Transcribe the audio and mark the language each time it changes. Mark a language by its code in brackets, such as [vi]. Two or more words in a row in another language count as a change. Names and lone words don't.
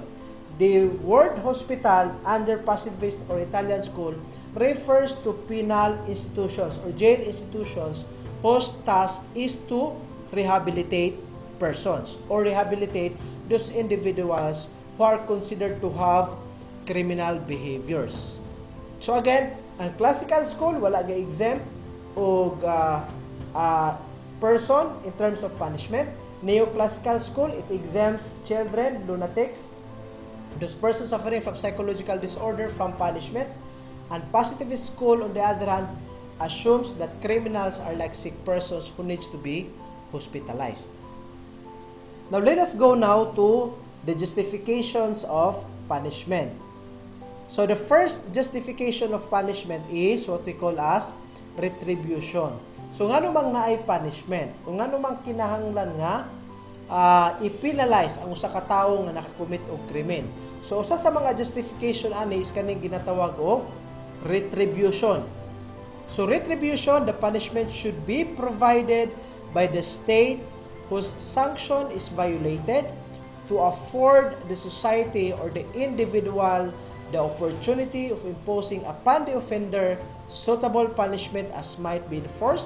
[en] The word hospital under positivist or Italian school refers to penal institutions or jail institutions whose task is to rehabilitate persons or rehabilitate those individuals who are considered to have criminal behaviors. So again, [ceb] ang [en] classical school [ceb] wala ga exempt og [en] person in terms of punishment. Neoclassical school, it exempts children, lunatics, those persons suffering from psychological disorder from punishment. And positivist school, on the other hand, assumes that criminals are like sick persons who needs to be hospitalized. Now, let us go now to the justifications of punishment. So, the first justification of punishment is what we call as retribution. So, [ceb] nga namang naay punishment, o nga namang kinahanglan nga i-penalize ang usa ka tawo nga nakakumit og krimen. So, usa sa mga justification ani is kaning ginatawag og retribution. [en] So, retribution, the punishment should be provided by the state whose sanction is violated to afford the society or the individual the opportunity of imposing upon the offender suitable punishment as might be enforced.